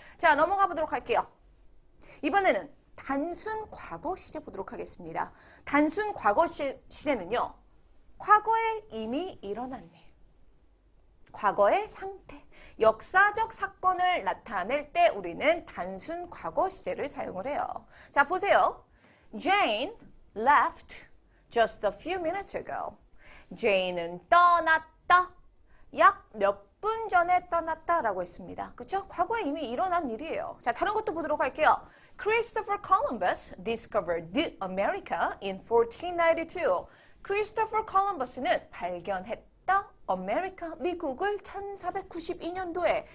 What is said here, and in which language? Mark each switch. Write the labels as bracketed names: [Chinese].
[Korean] 자, 넘어가 보도록 할게요. 이번에는 단순 과거 시제 보도록 하겠습니다. 단순 과거 시제는요. 과거에 이미 일어난 일, 과거의 상태, 역사적 사건을 나타낼 때 우리는 단순 과거 시제를 사용을 해요. 자, 보세요. [English] Jane left just a few minutes ago. [Korean] Jane은 떠났다. 약 몇 분 전에 떠났다라고 했습니다. 그렇죠? 과거에 이미 일어난 일이에요. 자, 다른 것도 보도록 할게요. [English] Christopher Columbus discovered America in 1492. [Korean] Christopher Columbus는 발견했다. 아메리카, 미국을 1492년도에.